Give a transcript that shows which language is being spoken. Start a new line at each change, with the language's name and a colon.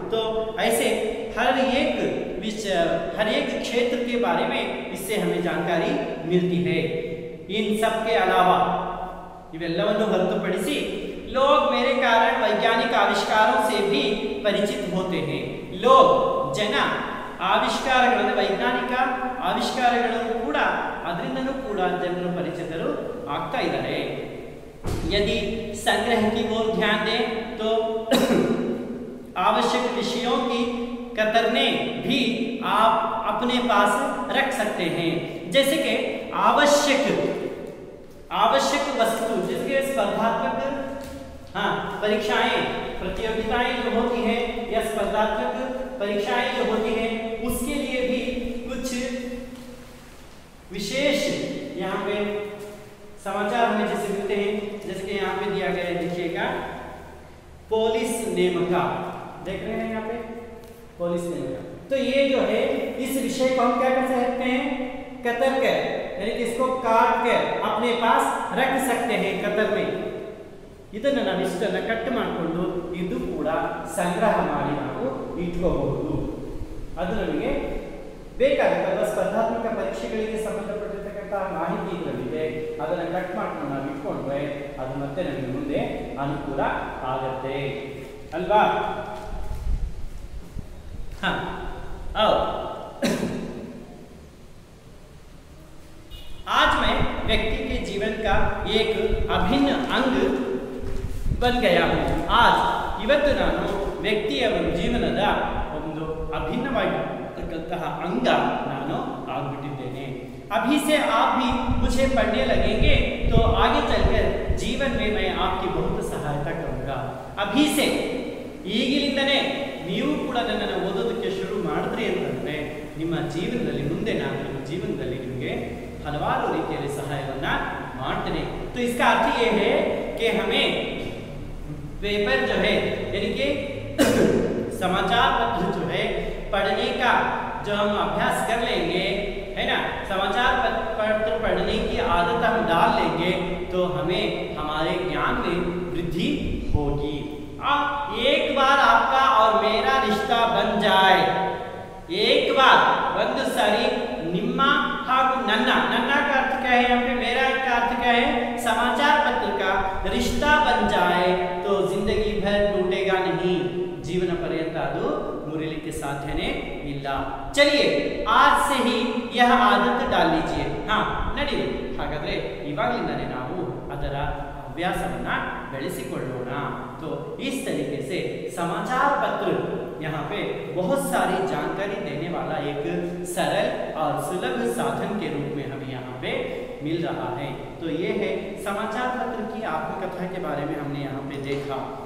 Hindi: तो ऐसे हर एक क्षेत्र के बारे में इससे हमें जानकारी मिलती है। इन सब के अलावा
Kannada: इवेल्लवन्नु ಹೊರತುಪಡಿಸಿ
Hindi: लोग मेरे कारण वैज्ञानिक आविष्कारों से भी परिचित होते हैं। लोग जन
Kannada: ಆವಿಷ್ಕಾರಗಳನ್ನು ವೈಜ್ಞಾನಿಕ ಆವಿಷ್ಕಾರಗಳನ್ನು ಕೂಡ ಅದರಿಂದನೂ ಕೂಡ ಜನರು ಪರಿಚಿತರು ಆಗ್ತಾ ಇದ್ದಾರೆ।
Hindi: यदि संग्रह की ओर ध्यान दें तो आवश्यक विषयों की कतरने भी आप अपने पास रख सकते हैं। जैसे कि आवश्यक वस्तु, जैसे स्पर्धात्मक परीक्षाएं, प्रतियोगिताएं जो होती हैं या स्पर्धात्मक परीक्षाएं जो होती हैं, उसके लिए भी कुछ विशेष यहाँ पे समाचार हमें जैसे मिलते हैं। जैसे कि यहाँ पे दिया गया है, देखिएगा पोलिस नेमका, देख रहे हैं यहाँ पे पोलिस नेमका। तो ये जो है इस विषय को हम क्या कर सकते हैं, कतर कर, यानी कि इसको काट कर अपने पास रख सकते हैं कतर में।
Kannada: ಇದನ್ನ ನಾವು ಇಷ್ಟನ್ನ ಕಟ್ ಮಾಡಿಕೊಂಡು ಇದು ಕೂಡ ಸಂಗ್ರಹ ಮಾಡಿ ನಾವು ಇಟ್ಕೋಬಹುದು. ಅದು ನಮಗೆ ಬೇಕಾದ ಸ್ಪರ್ಧಾತ್ಮಕ ಪರೀಕ್ಷೆಗಳಿಗೆ ಸಂಬಂಧಪಟ್ಟಿರ್ತಕ್ಕಂಥ ಮಾಹಿತಿ ಇದರಲ್ಲಿದೆ. ಅದನ್ನ ಕಟ್ ಮಾಡ್ಕೊಂಡು ನಾವು ಇಟ್ಕೊಂಡ್ರೆ ಅದು ಮತ್ತೆ ನಮಗೆ ಮುಂದೆ ಅನುಕೂಲ ಆಗುತ್ತೆ ಅಲ್ವಾ?
Hindi: हाँ आओ आज मैं व्यक्ति के जीवन का एक अभिन्न अंग बन गया हूँ. आज
Kannada: ಇವತ್ತು ನಾನು ವ್ಯಕ್ತಿಯ ಜೀವನದ ಒಂದು ಅಭಿನ್ನವಾಗಿರತಕ್ಕಂತಹ ಅಂಗ ನಾನು ಆಗ್ಬಿಟ್ಟಿದ್ದೇನೆ.
Hindi: अभी से आप भी मुझे पढ़ने लगेंगे तो आगे चलकर जीवन में मैं आपकी बहुत सहायता करूंगा. अभी से
Kannada: ಈಗಿನಿಂದನೇ ನೀವು ಕೂಡ ನನ್ನನ್ನು ಓದೋದಕ್ಕೆ ಶುರು ಮಾಡಿದ್ರಿ ಅಂತಂದ್ರೆ ನಿಮ್ಮ ಜೀವನದಲ್ಲಿ ಮುಂದೆ ನಾನು ನಿಮ್ಮ ಜೀವನದಲ್ಲಿ ನಿಮಗೆ ಹಲವಾರು ರೀತಿಯಲ್ಲಿ ಸಹಾಯವನ್ನ ಮಾಡ್ತೇನೆ.
Hindi: तो इसका अर्थ ये है कि हमें पेपर जो है यानी कि समाचार पत्र जो है पढ़ने का जो हम अभ्यास कर लेंगे है ना, समाचार पत्र पढ़ने की आदत हम डाल लेंगे तो हमें हमारे ज्ञान में वृद्धि होगी. एक बार आपका और मेरा रिश्ता बन जाए, एक बार
Kannada: ಒಂದು ಸಾರಿ ನಿಮ್ಮ ಹಾಗೂ ನನ್ನ
Hindi: का अर्थ क्या है यहाँ पे, मेरा का अर्थ क्या है, समाचार पत्र का रिश्ता बन जाए तो जिंदगी भर टूटेगा नहीं, जीवन पर्यंत
Kannada: ಅದು ಮುರಿಲಿಕ್ಕೆ ಸಾಧ್ಯನೇ ಇಲ್ಲ.
Hindi: चलिए आज से ही यह आदत डाल लीजिए. हाँ
Kannada: ನಡೀರಿ, ಹಾಗಾದ್ರೆ ಇವಾಗಲಿಂದನೇ ನಾವು ಅದರ अभ्यासवನ್ನ ಬೆಳೆಸಿಕೊಳ್ಳೋಣ.
Hindi: तो इस तरीके से समाचार पत्र यहाँ पे बहुत सारी जानकारी देने वाला एक सरल और सुलभ साधन के रूप में हमें यहाँ पे मिल रहा है. तो ये है समाचार पत्र की आत्मकथा के बारे में हमने यहाँ पे देखा.